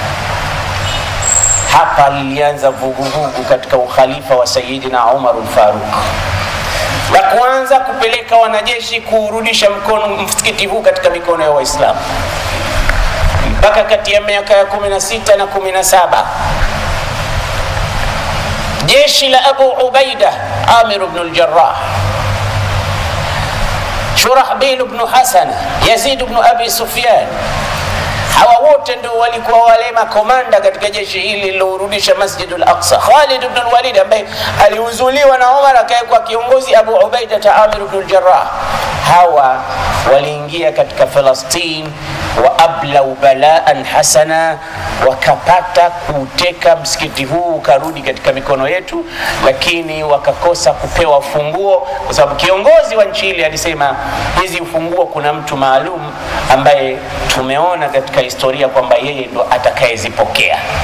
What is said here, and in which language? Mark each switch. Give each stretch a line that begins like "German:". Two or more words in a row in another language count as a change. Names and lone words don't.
Swahili: Hapa lilianza vuguvugu katika ukhalifa wa Sayyidina Umar al-Faruq, la kuanza kupeleka wanajeshi kurudisha mkono msikiti huu katika mikono ya Waislamu. Mpaka kati ya miaka ya 16 na 17 jeshi la Abu Ubaida Amir ibn al-Jarrah, Shurahbil ibn Hasan, Yazid ibn Abi Sufyan, hawa wote ndio walikuwa wale makomanda katika jeshi hili lililorudisha Masjid al-Aqsa. Khalid ibn al-Walid ambaye aliuzuliwa na Umar akaekwa kiongozi, Abu Ubaida Amir ibn al-Jarrah, hawa waliingia katika Palestina
Arabic: وأبلوا بلاء حسنا,
Swahili: wakapata kuteka msikiti huu ukarudi katika mikono yetu, lakini wakakosa kupewa funguo, kwa sababu kiongozi wa nchi ile alisema hizi ufunguo kuna mtu maalum ambaye tumeona katika historia kwamba yeye ndo atakayezipokea.